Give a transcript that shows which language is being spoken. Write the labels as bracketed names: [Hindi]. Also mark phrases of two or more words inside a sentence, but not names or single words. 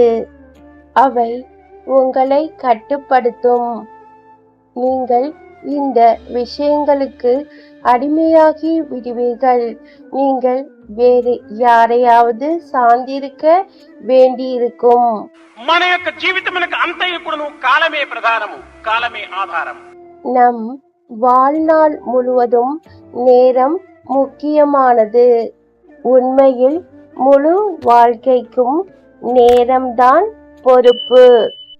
[Tamil] அவை உங்களை கட்டுப்படுத்தும். நீங்கள் இந்த விஷயங்களுக்கு அடிமையாகி விடுவீர்கள். நீங்கள் வேறு யாரையாவது சார்ந்திருக்க வேண்டியிருக்கும். [Telugu] మన యొక్క జీవితమునకు అంతయు కూడా కాలమే ప్రధానము, కాలమే ఆధారం. [Tamil] நம் வாழ்நாள் முழுவதும் நேரம் முக்கியமானது. உண்மையில் முழு வாழ்க்கைக்கும் நேரம்தான் பொறுப்பு.